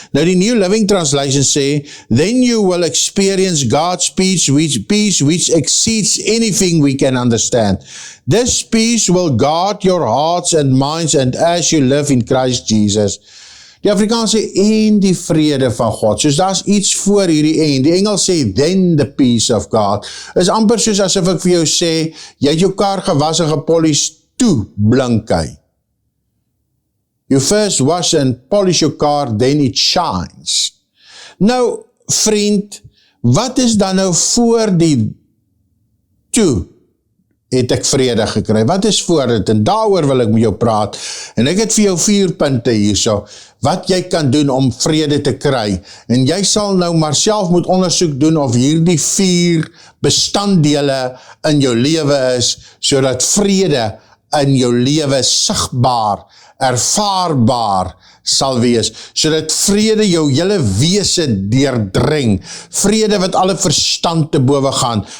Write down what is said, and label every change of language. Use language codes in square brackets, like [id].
[af] Nou die New Living Translation sê, [en] then you will experience God's peace which exceeds anything we can understand. This peace will guard your hearts and minds and as you live in Christ Jesus. [af] Die Afrikaans sê, en die vrede van God. Soos daar is iets voor hierdie en. Die Engels sê, [en] then the peace of God. [af] Is amper soos asof ek vir jou sê, jy het jou kar gewas en gepolish, toe blink hy. [en] You first wash and polish your car, then it shines. [af] Nou, vriend, wat is dan nou voor die toe het ek vrede gekry? Wat is voor dit? En daaroor wil ek met jou praat. En ek het vir jou 4 punte hierso, wat jy kan doen om vrede te kry. En jy sal nou maar self moet ondersoek doen of hierdie 4 bestanddele in jou lewe is, sodat vrede in jou lewe sigbaar, ervaarbaar sal wees, sodat vrede jou hele wese deurdring, vrede wat alle verstand te bowe gaan.